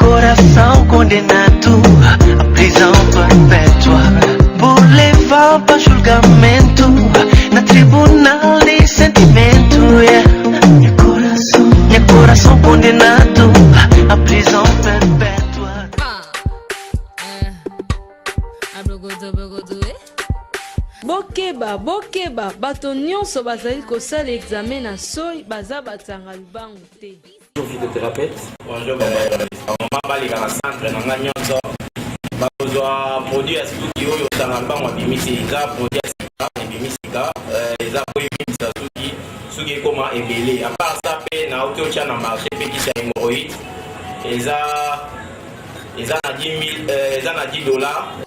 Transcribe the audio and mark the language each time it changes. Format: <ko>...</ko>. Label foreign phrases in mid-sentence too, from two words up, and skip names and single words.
<pt>coração condenado à prisão perpétua por levar para julgamento na tribunal de sentimento. Meu coração condenado à prisão perpétua.</pt> <ln>Bokeba, bato nyonso bazali kosala examen na soi baza batanga lubangu te.</ln> <fr>Physiothérapeute.</fr> <ln>Bonjour, maman balika na centre na nga nyonso bakozwa produit ya suki oyo otanga lubangu abimisi eza produit ya sika ebimisika eza po ebimisa suki ekoma ebele</ln> <fr>apart ça</fr> <ln>mpe na oki otya na marché mpe kisi ya hémorroïde eza na 10 dollars.</ln>